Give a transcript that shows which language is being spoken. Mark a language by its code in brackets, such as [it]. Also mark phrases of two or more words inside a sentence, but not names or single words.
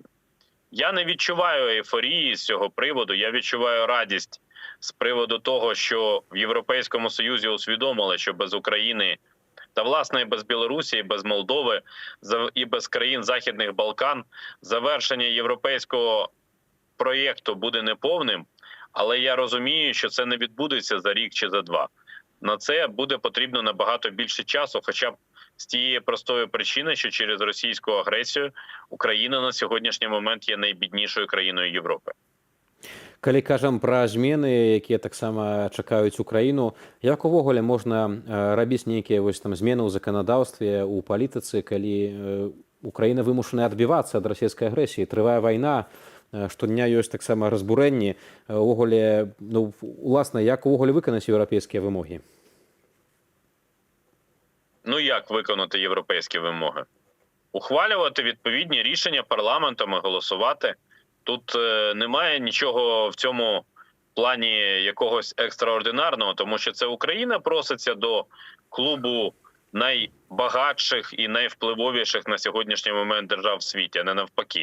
[uk] Я не відчуваю ейфорії з цього приводу, я відчуваю радість з приводу того, що в Європейському Союзі усвідомили, що без України та, власне, і без Білорусі, і без Молдови, і без країн Західних Балкан завершення європейського проєкту буде неповним, але я розумію, що це не відбудеться за рік чи за два. На це буде потрібно набагато більше часу, хоча б з тієї простої причини, що через російську агресію Україна на сьогоднішній момент є найбіднішою країною Європи. [be] Калі кажам пра змены, якія таксама чакаюць Украіну, як увогуле можна рабіць нейкія вось там змены ў заканадаўстве, у палітыцы, калі Украіна вымушаная адбівацца ад расійскай агрэсіі, трывае вайна, штодня ёсць таксама разбурэнні, увогуле, ну, уласна, як увогуле выканаць еўрапейскія вымогі? [uk] Ну як виконати європейські вимоги? Ухвалювати відповідні рішення парламентом і голосувати. Тут немає нічого в цьому плані якогось екстраординарного, тому що це Україна проситься до клубу найбагатших і найвпливовіших на сьогоднішній момент держав в світі, а не навпаки.